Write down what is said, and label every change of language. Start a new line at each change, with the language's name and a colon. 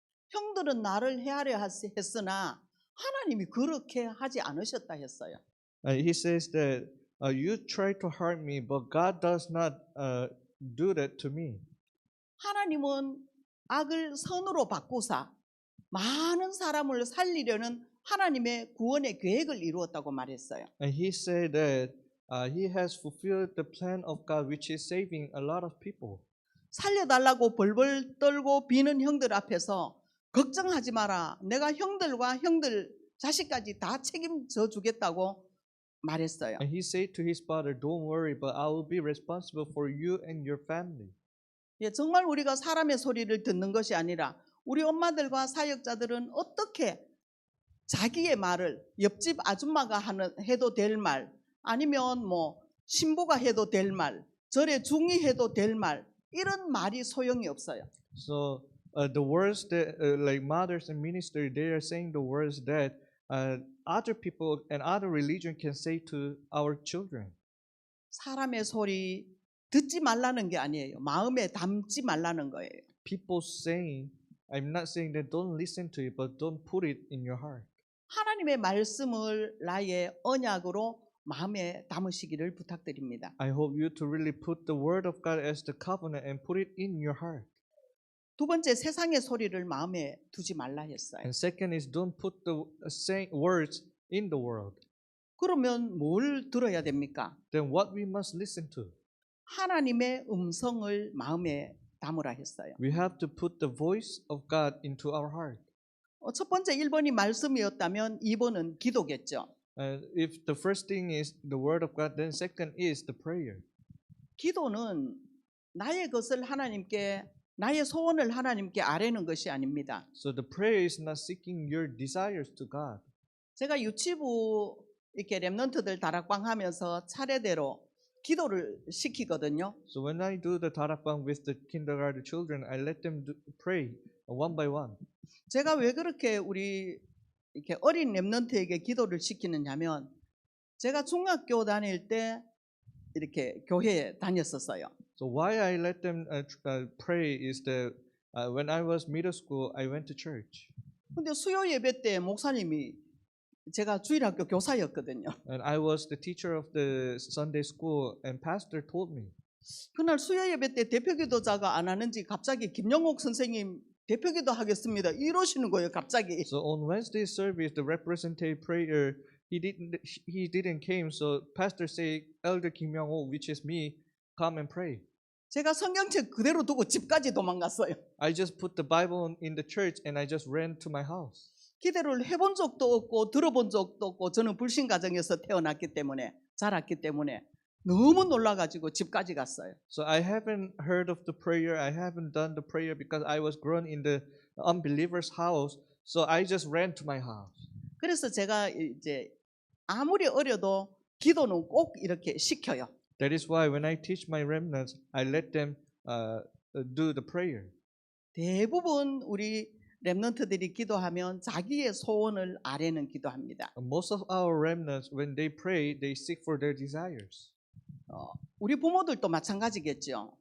Korean: 형들은 나를 헤아려 했으나 하나님이 그렇게 하지 않으셨다 했어요.
English: He says that you try to hurt me, but God does not do that to me.
Korean: 하나님은 악을 선으로 바꾸사 많은 사람을 살리려는 하나님의 구원의 계획을 이루었다고 말했어요.
English: And he said that he has fulfilled the plan of God, which is saving a lot of people.
Korean: 살려달라고 벌벌 떨고 비는 형들 앞에서 걱정하지 마라. 내가 형들과 형들 자식까지 다 책임져 주겠다고 말했어요.
English: And he said to his father, don't worry, but I will be responsible for you and your family.
Korean: 예, 정말 우리가 사람의 소리를 듣는 것이 아니라 우리 엄마들과 사역자들은 어떻게 자기의 말을 옆집 아줌마가 해도 될 말, 아니면 뭐 신부가 해도 될 말, 절에 중이 해도 될 말, 이런 말이 소용이 없어요.
English: So the words that like mothers and ministers, they are saying the words that other people and other religion can say to our children.
Korean: 사람의 소리 듣지 말라는 게 아니에요. 마음에 담지 말라는 거예요.
English: People saying, I'm not saying that don't listen to it, but don't put it in your heart.
Korean: 하나님의 말씀을 나의 언약으로 마음에 담으시기를 부탁드립니다.
English: I hope you to really put the word of God as the covenant and put it in your heart.
Korean: 두 번째 세상의 소리를 마음에 두지 말라 했어요.
English: And second is don't put the saying words in the world.
Korean: 그러면 뭘 들어야 됩니까?
English: Then what we must listen to?
Korean: 하나님의 음성을 마음에 담으라 했어요.
English: We have to put the voice of God into our heart.
Korean: 첫 번째 1번이 말씀이었다면 2번은 기도겠죠.
English: And if the first thing is the word of God, then second is the prayer.
Korean: 기도는 나의 것을 하나님께 나의 소원을 하나님께 아뢰는 것이 아닙니다.
English: So the prayer is not seeking your desires to God.
Korean: 제가 유치부 이렇게 렘넌트들 다락방 하면서 차례대로 기도를 시키거든요.
English: So when I do the darakbang with the kindergarten children, I let them pray one by one.
Korean: 제가 왜 그렇게 우리 이렇게 어린 렘넌트에게 기도를 시키느냐면 제가 중학교 다닐 때 이렇게 교회에 다녔었어요.
English: So why I let them pray is that when I was middle school, I went to church.
Korean: 근데 수요 예배 때 목사님이 제가 주일학교 교사였거든요.
English: And I was the teacher of the Sunday school, and pastor told me.
Korean: 그날 수요 예배 때 대표기도자가 안 하는지 갑자기 김영옥 선생님 대표기도 하겠습니다. 이러시는 거예요, 갑자기.
English: So on Wednesday service, the representative prayer, he didn't came. So pastor say, Elder Kim Young-ho, which is me, come and pray.
Korean: 제가 성경책 그대로 두고 집까지 도망갔어요.
English: I just put the Bible in the church and I just ran to my house.
Korean: 기도를 해본 적도 없고 들어본 적도 없고 저는 불신 가정에서 태어났기 때문에 자랐기 때문에 너무 놀라가지고 집까지 갔어요.
English: So I haven't heard of the prayer. I haven't done the prayer because I was grown in the unbeliever's house. So I just ran to my house.
Korean: 그래서 제가 이제 아무리 어려도 기도는 꼭 이렇게 시켜요.
English: That is why when I teach my remnants, I let them do the prayer.
Korean: 대부분 우리 렘넌트들이 기도하면 자기의 소원을 아뢰는 기도합니다.
English: Most of our remnants, when they pray, they seek for their desires.
Korean: 우리 부모들도 마찬가지겠죠.